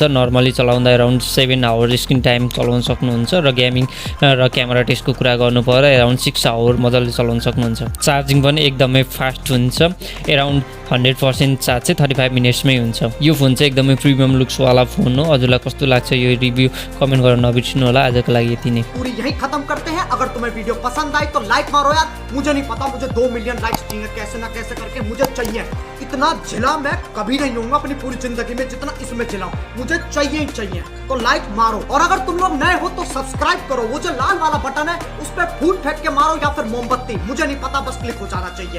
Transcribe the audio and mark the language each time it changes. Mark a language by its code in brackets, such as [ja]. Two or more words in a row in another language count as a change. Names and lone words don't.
[ne] नर्मली चलाउँदा अराउन्ड 7 आवर [en] screen time [ne] चलाउन सक्नुहुन्छ र गेमिङ र [en] camera testको [ne] कुरा गर्नु पर्दा अराउन्ड 6 आवर मजाले चलाउन सक्नुहुन्छ। चार्जिङ पनि एकदमै फास्ट हुन्छ, अराउन्ड 100% चार्ज चाहिँ 35 मिनट्समै हुन्छ। यो फोन चाहिँ एकदमै [en] premium looksवाला [ne] फोन हो। हजुरलाई कस्तो लाग्छ यो रिभ्यू कमेन्ट गर्न नबिर्सिनु होला। आजको लागि यति नै। [hi] पूरी यही खत्म करते हैं। अगर तुम्हें वीडियो पसंद आई तो लाइक मारो यार। मुझे नहीं पता, मुझे [en] 2 million likes [hi] चाहिए, कैसे ना कैसे करके मुझे चाहिए। इतना जिला मैं कभी नहीं होऊंगा अपनी पूरी जिंदगी में जितना इसमें जिलाऊं, मुझे चाहिए ही चाहिए। तो लाइक मारो, और अगर तुम लोग नए हो तो सब्सक्राइब करो। वो जो लाल वाला बटन है उस पर फूल फेंक के मारो या फिर मोमबत्ती, मुझे नहीं पता, बस क्लिक हो जाना चाहिए।